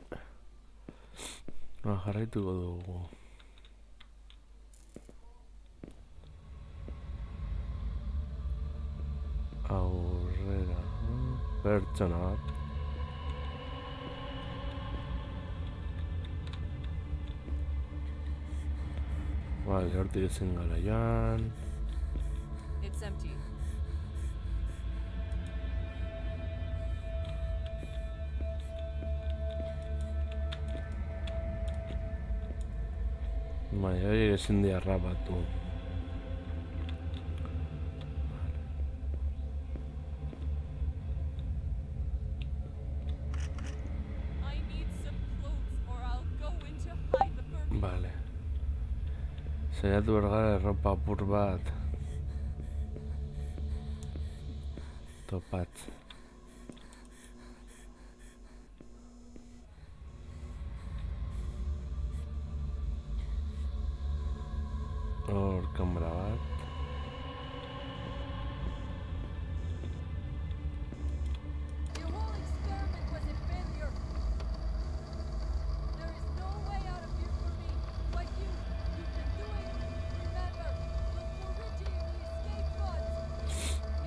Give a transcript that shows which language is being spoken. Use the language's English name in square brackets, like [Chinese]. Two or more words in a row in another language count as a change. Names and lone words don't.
[Basque] Jarraituko dugu. Aurrera. Pertsona bat. Vale, hortik ezin gara joan. [English] It's empty. [Basque] Horiek ezin di harrapatu. [English] I need some clothes or I'll go into hypothermia. [Basque] Vale. Saiatu bergara erropa apur bat topatzen. Hor kamera bat. [English] Your whole experiment was a failure. There is no way out of here for me. But you can do it. Remember, look for Richie in the escape pods.